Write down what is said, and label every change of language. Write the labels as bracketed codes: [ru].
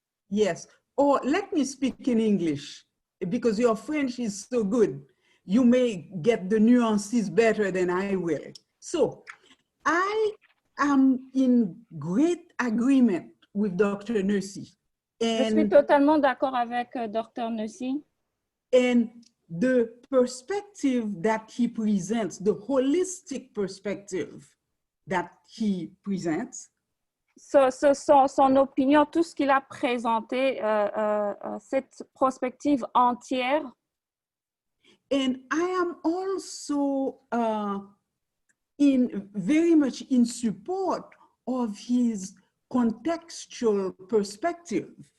[en] Yes. Or let me speak in English, because your French is so good. You may get the nuances better than I will. So I am in great agreement with Dr. Nursey. [fr] Je suis totalement d'accord avec Dr. Nursey. [en] And the perspective that he presents, the holistic perspective that he presents, [fr] son opinion, tout ce qu'il a présenté, cette perspective entière. [en] And I am also very much in support of his contextual perspective.